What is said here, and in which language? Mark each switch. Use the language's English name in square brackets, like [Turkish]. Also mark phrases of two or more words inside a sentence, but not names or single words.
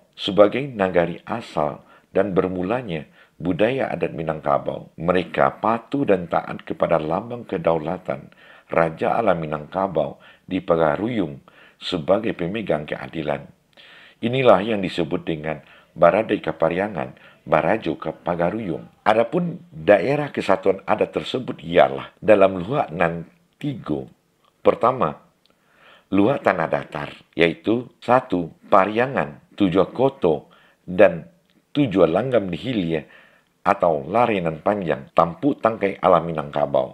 [Indonesian] Sebagai nagari asal dan bermulanya budaya adat Minangkabau, mereka patuh dan taat kepada lambang kedaulatan Raja Alam Minangkabau di Pagaruyung sebagai pemegang keadilan. Inilah yang disebut dengan Baradai Kapariangan, [Minangkabau] Barajo Pagaruyung. [Indonesian] Adapun daerah kesatuan adat tersebut ialah dalam Luhak nan Tigo. Pertama, Luhak Tanah Datar, yaitu 1. Pariangan, 7 Koto, dan 7 Langgam di Hilia atau Larenan Panjang, tampuk tangkai alam Minangkabau.